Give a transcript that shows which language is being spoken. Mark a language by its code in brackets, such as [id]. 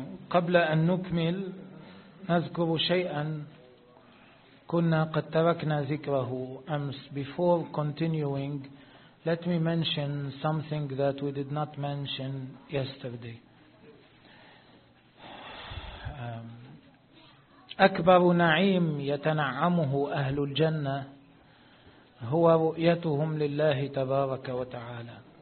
[ar] قبل أن نكمل نذكر شيئا كنا قد تركنا ذكره أمس. [en] Before continuing, let me mention something that we did not mention yesterday. [ar] أكبر نعيم يتنعمه أهل الجنة هو رؤيتهم لله تبارك وتعالى.